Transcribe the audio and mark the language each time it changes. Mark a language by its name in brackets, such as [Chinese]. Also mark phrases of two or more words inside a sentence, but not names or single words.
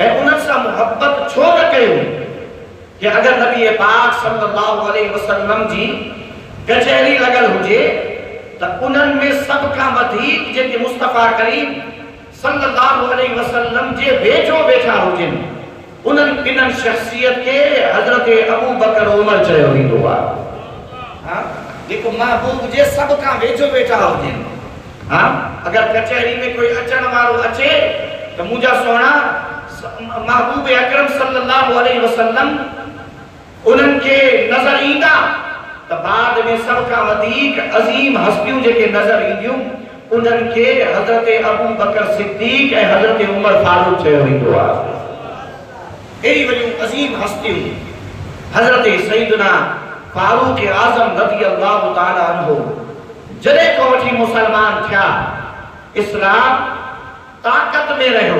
[Sindhi] ऐं उन सां मोहब्बत छो न कयूं कि अगर नबी पाक सल्लल्लाहु अलैहि वसल्लम जी कचहरी लगल हुजे त उन्हनि में सब खां वधीक जेके मुस्तफा करीम सल्लल्लाहु अलैहि वसल्लम जे वेझो वेठा हुजनि उन्हनि ॿिन्हिनि शख्सियत के हज़रत अबू बकर उमर चयो वेंदो आहे। जेको महबूब जे सब का वेझो वेठा हुजनि। हाँ, अगर कचहरी में कोई अचण वारो अचे तो मुझा सोना महबूब अकरम सल्लल्लाहु अलैहि वसल्लम उन्हनि के नजर ईंदा तो बाद में सब का वधीक अजीम हस्तियों जेके नजर ईंदियूं उन्हनि के हजरत अबू बकर सिद्दीक ऐं हजरत उमर फारूक चयो वेंदो आहे। एड़ी वॾियूं अजीम हस्तियों हजरत सईदना फारूक आजम रज़ी अल्लाह ताला अन्हु जॾहिं को वठी मुसलमान थिया इस्लाम ताकत में रहियो।